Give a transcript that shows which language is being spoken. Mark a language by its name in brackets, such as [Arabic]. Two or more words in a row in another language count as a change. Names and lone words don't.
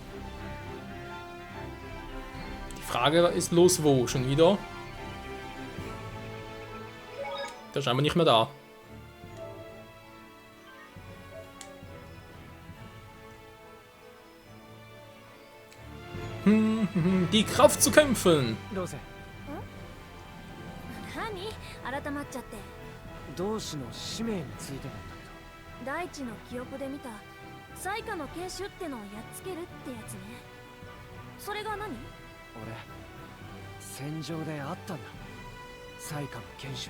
[German] Die Frage ist bloß wo, schon wieder? Der ist scheinbar nicht mehr da. Die Kraft zu kämpfen. [Japanese] 同志の使命についてなんだけど、大地の記憶で見た災禍の剣士ってのをやっつけるってやつね。それが何？俺戦場で会ったんだ、災禍の剣士に。